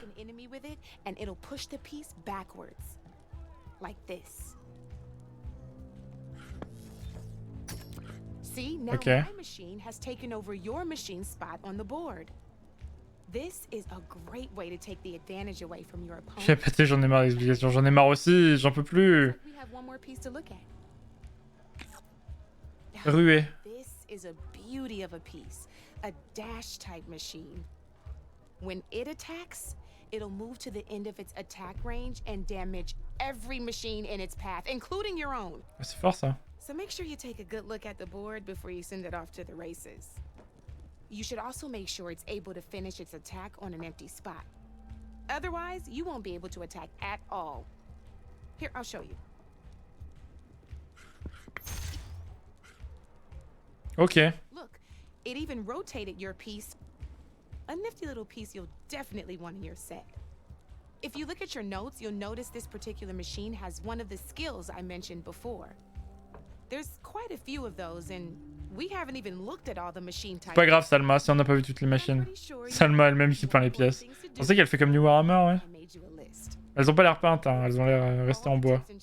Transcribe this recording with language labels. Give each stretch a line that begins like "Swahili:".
English: An enemy with it and it'll push the piece backwards. Like this. See, now Okay. my machine has taken over your machine's spot on the board. This is a great way to take the advantage away from your opponent.
French: J'ai pété, j'en ai marre d'explications. J'en ai marre aussi, j'en peux plus.
English: We have one more piece to look at.
French: Ruée.
English: This is a beauty of a piece, a dash type machine. When it attacks, it'll move to the end of its attack range and damage every machine in its path, including your own.
French: C'est fort ça.
English: So make sure you take a good look at the board before you send it off to the races. You should also make sure it's able to finish its attack on an empty spot. Otherwise, you won't be able to attack at all. Here, I'll show you. Ok. Look, it even rotated your piece. A nifty little piece you'll definitely want in your set. If you look at your notes, you'll notice this particular machine has one of the skills I mentioned before. There's quite a few of those, and we haven't even looked at all the machine types.
French: Pas grave, Salma, si on n'a pas vu toutes les machines. Salma elle-même qui peint les pièces. On sait qu'elle fait comme New Warhammer, ouais. Elles ont pas l'air peintes, hein. Elles ont l'air restées en bois.